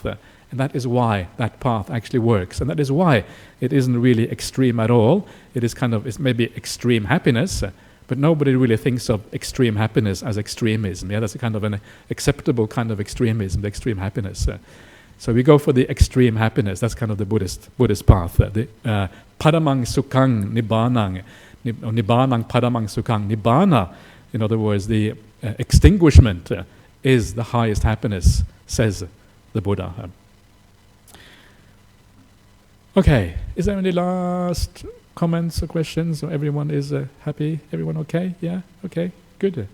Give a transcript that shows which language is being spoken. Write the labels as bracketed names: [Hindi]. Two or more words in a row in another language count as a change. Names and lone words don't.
[English] And that is why that path actually works. And that is why it isn't really extreme at all. It's maybe extreme happiness, but nobody really thinks of extreme happiness as extremism. That's a kind of an acceptable kind of extremism, the extreme happiness. So we go for the extreme happiness. That's kind of the Buddhist path. [Pali] The paramang sukhang nibbanang, nibbanang paramang sukhang. [English] Nibbana, in other words, the extinguishment is the highest happiness, says the Buddha. Okay, is there any last comments or questions? Or everyone is happy? Everyone okay? Yeah? Okay, good.